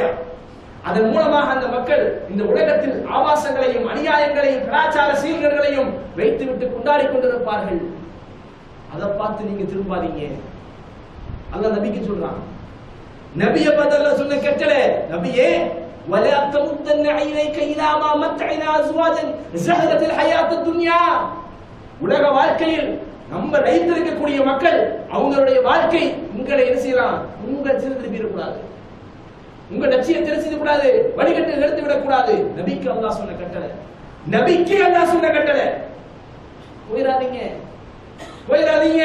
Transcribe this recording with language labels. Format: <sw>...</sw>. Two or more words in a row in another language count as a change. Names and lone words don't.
<ta>அதன் மூலமாக அந்த மக்கள் இந்த உலகத்தில் ஆபாசங்களையும் அநியாயங்களையும் கலாச்சார சீர்கேடுகளையும் வைத்துவிட்டு கொண்டாடி கொண்டிருப்பார்கள். அதை பார்த்து நீங்க திரும்பாதீங்க. அல்லாஹ் நபிக்கு சொல்றான். நபியை பார்த்து அல்லாஹ் சொன்ன கட்டளை, நபியே</ta> <ar>ولا تمدن عينيك الى ما متعنا ازواجا زهرة الحياة الدنيا.</ar> <ta>உலக வாழ்க்கையில் நம்ம வைத்திருக்கக்கூடிய மக்கள் அவங்களுடைய வாழ்க்கை உங்களை என்ன செய்யலாம்? உங்கள் திருப்பி கூடாது, உங்க லட்சியம் தெரிஞ்சது கூடாது, வழிகட்டு எடுத்து விடக் கூடாது. நபிக்கு அல்லாஹ் சொன்ன கட்டளை, நபிக்கு அல்லாஹ் சொன்ன கட்டளை. போயிடாதீங்க, போயிடாதீங்க.</ta>